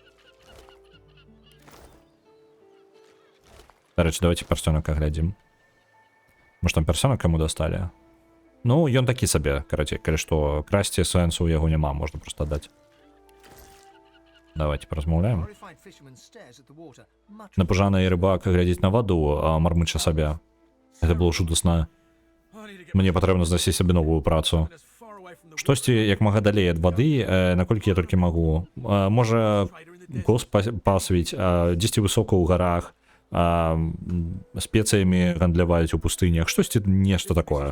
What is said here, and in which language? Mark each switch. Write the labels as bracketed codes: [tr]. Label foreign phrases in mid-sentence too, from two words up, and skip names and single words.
[be] Дарэчы, давайте персонака глядзім. Может там персонак каму дасталі? Ну, ён такі сабе, карацей, калі што красці сэнсу ў яго няма, можна проста аддаць. Давайте паразмаўляем. [en] Horrified fisherman stares at the water, muttering. [be] Напужаны рыбак глядзіць на ваду, а мармыча сабе. Гэта было жудасна. Мне патрэбна знайсці сабе новую працу. Штосьці як мага далей ад вады, наколькі я толькі магу. Можа кос пасвіць, дзесьці высока ў гарах, спецыямі гандляваюць у пустынях, штосьці нешта такое.